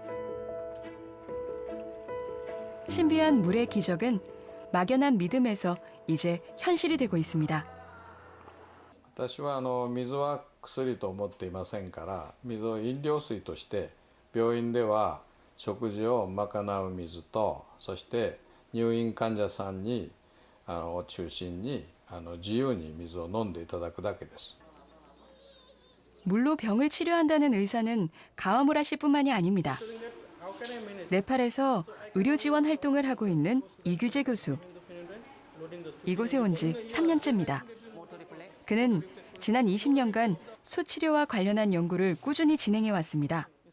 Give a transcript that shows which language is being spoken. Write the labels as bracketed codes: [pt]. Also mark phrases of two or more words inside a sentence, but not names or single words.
[ko] 신비한 물의 기적은 막연한 믿음에서 이제 현실이 되고 있습니다. [ja] 私は水は薬と思っていませんから、水を飲料水として病院では食事を賄う水と、そして入院患者さんにを中心に自由に水を飲んでいただくだけです。 [ko] 물로 병을 치료한다는 의사는 가와무라 씨뿐만이 아닙니다. 네팔에서 의료 지원 활동을 하고 있는 이규재 교수. 이곳에 온 지 3년째입니다. 그는 지난 20년간 수치료와 관련한 연구를 꾸준히 진행해 왔습니다.